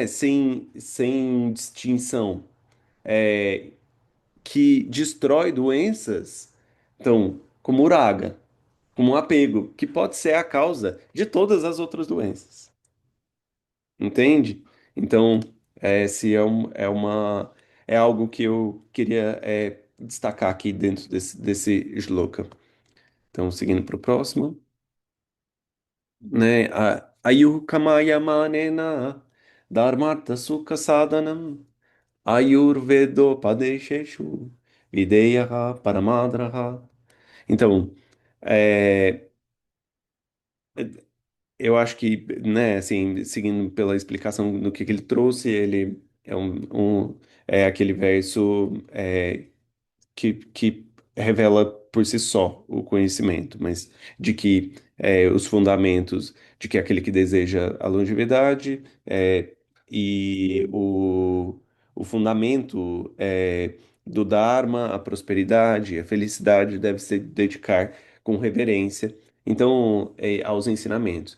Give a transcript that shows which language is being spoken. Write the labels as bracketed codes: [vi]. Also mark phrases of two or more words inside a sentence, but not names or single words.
[pt] Sem distinção, que destrói doenças, então, como uraga, como apego, que pode ser a causa de todas as outras doenças. Entende? Então, se é algo que eu queria destacar aqui dentro desse shloka. Então, seguindo para o próximo, né? [sa] Ayukamaya manena dharmartha sukha sadhanam ayurvedo padesheshu videyaha paramadraha. [pt] Então, é, eu acho que, né, assim, seguindo pela explicação do que ele trouxe, ele é aquele verso que revela por si só o conhecimento, mas de que os fundamentos, de que aquele que deseja a longevidade e o fundamento do Dharma, a prosperidade, a felicidade deve se dedicar com reverência, então, aos ensinamentos.